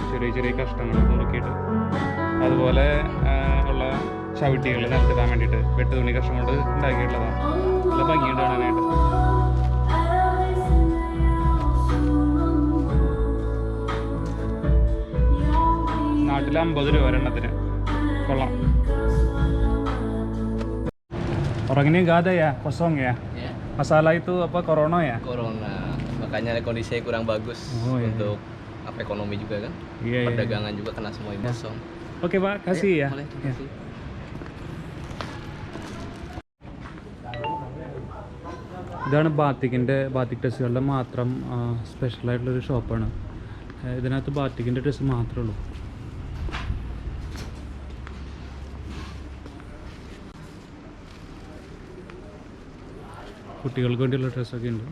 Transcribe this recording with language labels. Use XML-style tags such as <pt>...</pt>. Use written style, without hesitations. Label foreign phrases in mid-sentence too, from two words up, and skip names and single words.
<ml>ചെറിയ ചെറിയ കഷ്ണങ്ങൾ നുറുക്കിയിട്ട് അതുപോലെ ഉള്ള ചവിട്ടികൾ നിലത്തിടാൻ വേണ്ടിയിട്ട് വെട്ട് തുണി കഷ്ണം കൊണ്ട് ഉണ്ടാക്കിയിട്ടുള്ളതാണ്. നല്ല ഭംഗിയുണ്ട് കാണാനായിട്ട്. നാട്ടിൽ 50 രൂപ ഒരെണ്ണത്തിന്. കൊള്ളാം.</ml> <id>Orang ini nggak ada ya, kosong ya? Ya. Masalah itu apa, corona ya? Corona, makanya kondisinya kurang bagus untuk apa, ekonomi juga kan? Iya, perdagangan juga kena semua ini kosong. Oke Pak, kasih ya. Boleh, terima kasih.</id> <ml>ഇതാണ് ബാത്തിക് ഡ്രസ്സുകളുടെ മാത്രം സ്പെഷ്യലായിട്ടുള്ളൊരു ഷോപ്പാണ്. ഇതിനകത്ത് ബാത്തിക്കിൻ്റെ ഡ്രസ്സ് മാത്രമേ ഉള്ളൂ. കുട്ടികൾക്ക് വേണ്ടിയുള്ള ഡ്രസ്സൊക്കെ ഉണ്ട്.</ml>